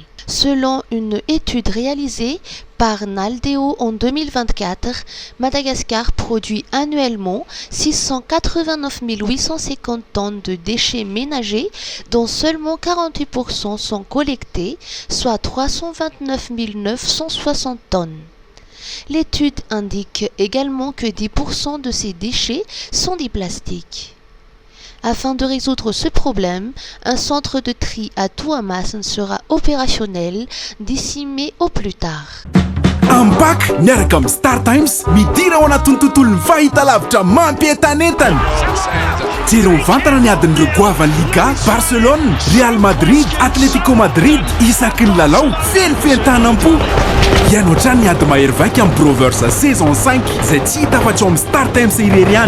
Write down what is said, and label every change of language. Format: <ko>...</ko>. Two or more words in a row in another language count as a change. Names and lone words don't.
<fr>Selon une étude réalisée par Naldeo en 2024, Madagascar produit annuellement 689 850 tonnes de déchets ménagers, dont seulement 48% sont collectés, soit 329 960 tonnes. L'étude indique également que 10% de ces déchets sont des plastiques. Afin de résoudre ce problème, un centre de tri à Touamasin sera opérationnel d'ici mai au plus tard.</fr> <mg>Ampac miaraka amin'ny Star Times midira ao anatin'ny tontolo ny fahitalavitra mampientanentana. Jero mivantana ny adin'ireo goavany Liga, Barcelone, Real Madrid, Atletico Madrid, isaky ny lalao, fenifentanam-po. Ianao trany ny ady mahery vaika amin'ny Brovers saison 5 izay tsy hita afa-tsy ao amin'ny Star Times irery ihany.</mg>